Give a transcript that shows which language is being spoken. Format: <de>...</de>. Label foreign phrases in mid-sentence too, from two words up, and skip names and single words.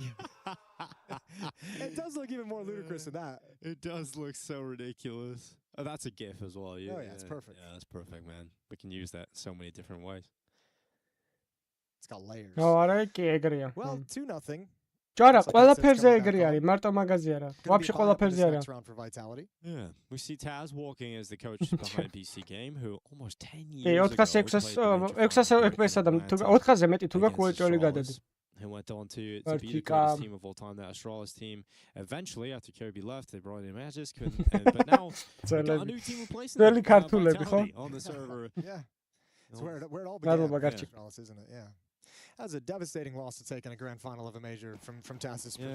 <en>It does look even more ludicrous than that. It does look so ridiculous. Oh, that's a GIF as well. Yeah, it's perfect. Yeah, that's perfect, man. We can use that so many different ways. It's got layers. Well, 2-0. Jara,</en> <ka>ყველაფერზე ეგრე არის, მარტო მაგაზე არა. Вообще ყველაფერზე არა.</ka> <en>Yeah, we see Taz walking as the coach behind PC Game, who almost 10 years ago.</en> <ka>400-ზე მეტი თუ გაქვს უეჭველი გადადი.</ka> <en>Who went on to be the greatest team of all time, that Astralis team. Eventually, after Kirby left, they brought in Magisk, but now we got a new team replacing them on the server. Yeah, it's where it all began. Astralis, isn't it? Yeah. That was a devastating loss to take in a grand final of a major from Natus.</en>